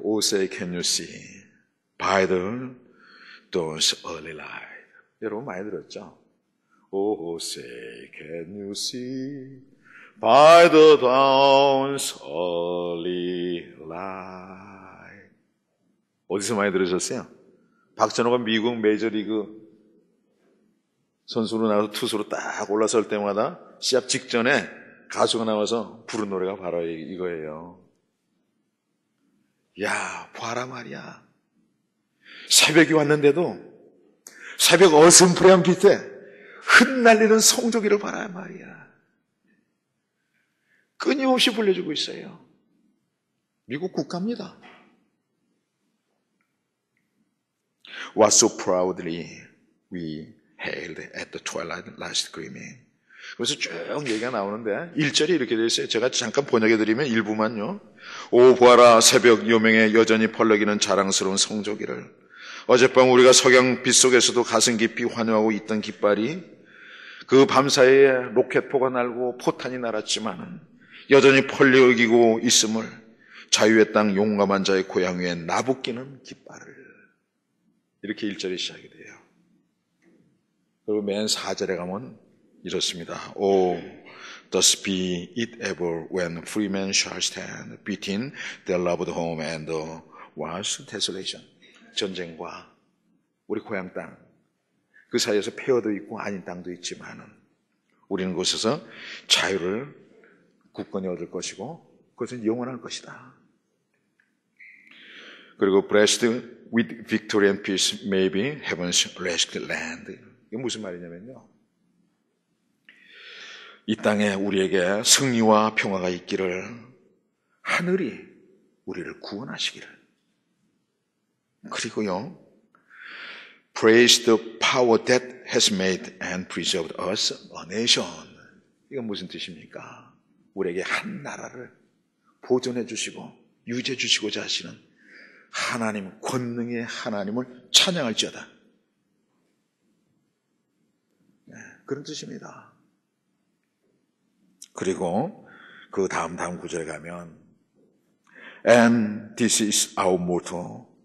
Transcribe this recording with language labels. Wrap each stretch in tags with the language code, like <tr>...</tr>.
<en>Oh, say, can you see by the dawn's early light.</en> <ko>여러분 많이 들었죠?</ko> <en>Oh, say, can you see by the dawn's early light.</en> <ko>어디서 많이 들으셨어요? 박찬호가 미국 메이저리그 선수로 나와서 투수로 딱 올라설 때마다 시합 직전에 가수가 나와서 부른 노래가 바로 이거예요. 야, 봐라 말이야. 새벽이 왔는데도 새벽 어슴푸레한 빛에 흩날리는 성조기를 봐라 말이야. 끊임없이 불려주고 있어요. 미국 국가입니다.</ko> <en>What so proudly we hailed at the twilight last gleaming.</en> <ko>그래서 쭉 얘기가 나오는데 1절이 이렇게 되어 있어요. 제가 잠깐 번역해드리면 일부만요. 오 보아라 새벽 요명에 여전히 펄럭이는 자랑스러운 성조기를. 어젯밤 우리가 석양빛 속에서도 가슴 깊이 환호하고 있던 깃발이 그 밤사이에 로켓포가 날고 포탄이 날았지만 여전히 펄럭이고 있음을 자유의 땅 용감한 자의 고향 위에 나부끼는 깃발을. 이렇게 1절이 시작이 돼요. 그리고 맨 4절에 가면 이렇습니다.</ko> <en>Oh, thus be it ever when free men shall stand between their loved home and the vast desolation.</en> <ko>전쟁과 우리 고향 땅, 그 사이에서 폐허도 있고 아닌 땅도 있지만은 우리는 그곳에서 자유를 굳건히 얻을 것이고 그것은 영원할 것이다.</ko> <en>그리고 blessed with victory and peace may be heaven's rest land.</en> <ko>이게 무슨 말이냐면요, 이 땅에 우리에게 승리와 평화가 있기를, 하늘이 우리를 구원하시기를.</ko> <en>그리고요, praise the power that has made and preserved us a nation.</en> <ko>이건 무슨 뜻입니까? 우리에게 한 나라를 보존해 주시고 유지해 주시고자 하시는 하나님, 권능의 하나님을 찬양할지어다. 네, 그런 뜻입니다. 그리고 그 다음 구절에 가면</ko> <en>And this is our motto.</en>